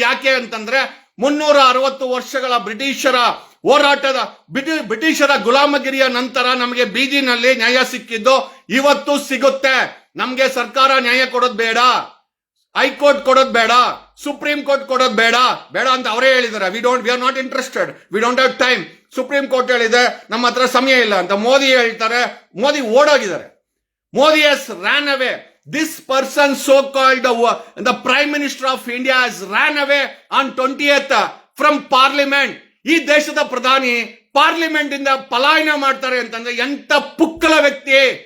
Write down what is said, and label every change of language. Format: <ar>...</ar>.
<kn>ಯಾಕೆ ಅಂತಂದ್ರೆ 360 ವರ್ಷಗಳ ಬ್ರಿಟಿಷರ ಹೋರಾಟದ, ಬ್ರಿಟಿಷರ ಗುಲಾಮಗಿರಿಯ ನಂತರ ನಮಗೆ ಬೀದಿನಲ್ಲಿ ನ್ಯಾಯ ಸಿಕ್ಕಿದ್ದು ಇವತ್ತು ಸಿಗುತ್ತೆ. ನಮ್ಗೆ ಸರ್ಕಾರ ನ್ಯಾಯ ಕೊಡೋದು ಬೇಡ, ಹೈಕೋರ್ಟ್ ಕೊಡೋದು ಬೇಡ, ಸುಪ್ರೀಂ ಕೋರ್ಟ್ ಕೊಡೋದು ಬೇಡ ಅಂತ ಅವರೇ ಹೇಳಿದ್ದಾರೆ.</kn> <en>We are not interested, we don't have time.</en> <kn>Supreme court ಹೇಳಿದೆ ನಮ್ಮ ಹತ್ರ ಸಮಯ ಇಲ್ಲ ಅಂತ. ಮೋದಿ ಹೇಳ್ತಾರೆ, Modi ಓಡೋಗಿದ್ದಾರೆ.</kn> <en>Modi has ran away. This person, so-called the Prime Minister of India, has ran away on 20th from Parliament.</en> <kn>ಈ ದೇಶದ ಪ್ರಧಾನಿ ಪಾರ್ಲಿಮೆಂಟ್ ಇಂದ ಪಲಾಯನ ಮಾಡ್ತಾರೆ ಅಂತಂದ್ರೆ ಎಂತ ಪುಕ್ಕಲ ವ್ಯಕ್ತಿ.</kn>